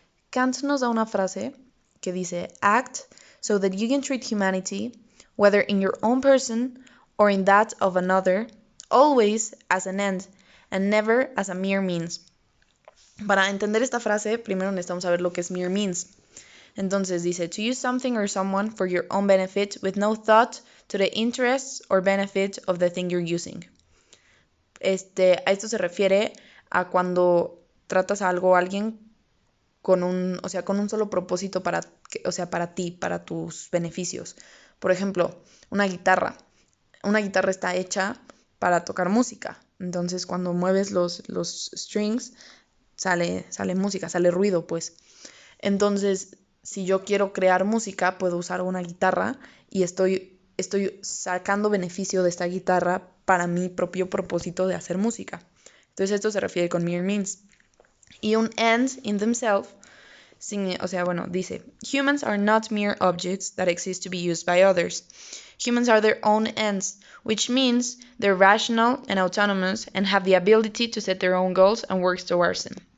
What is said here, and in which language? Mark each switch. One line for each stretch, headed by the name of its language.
Spanish: Kant nos da una frase que dice,
English: act so that you can treat humanity, whether in your own person or in that of another, always as an end and never as a mere means.
Spanish: Para entender esta frase, primero necesitamos saber lo que es mere means. Entonces dice,
English: to use something or someone for your own benefit with no thought to the interests or benefit of the thing you're using.
Spanish: A esto se refiere a cuando tratas a algo o a alguien con un solo propósito para ti, para tus beneficios. Por ejemplo, una guitarra. Una guitarra está hecha para tocar música. Entonces, cuando mueves los strings, sale música, sale ruido, pues. Entonces, si yo quiero crear música, puedo usar una guitarra y estoy sacando beneficio de esta guitarra para mi propio propósito de hacer música. Entonces, esto se refiere con mere means.
English: Y un end in themselves,
Spanish: dice,
English: humans are not mere objects that exist to be used by others. Humans are their own ends, which means they're rational and autonomous and have the ability to set their own goals and work towards them.